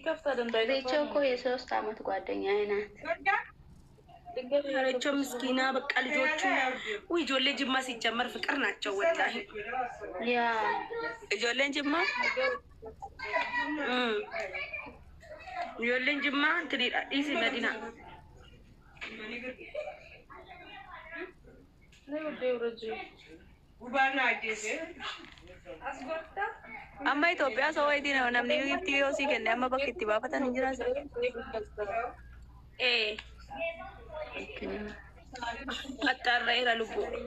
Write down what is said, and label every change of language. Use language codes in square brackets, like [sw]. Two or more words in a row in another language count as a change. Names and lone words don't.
[am] ቤቾ እኮ የ3 አመት ጓደኛዬ ናት ያረቸው ምስኪና በቃ ልጆቹ ወይ ጆሌ ጅማ ሲጀመር ፍቅር ናቸው ወላሂ ያ ጆሌን ጅማ ጆሌን ጅማ እንትን ኢሲ መዲና [om] amma Itoophiyaa soo wayitii namni giftii yoo sii kenne amma bakka itti baafatan hin jiraatu. Attaarreera lubbuu.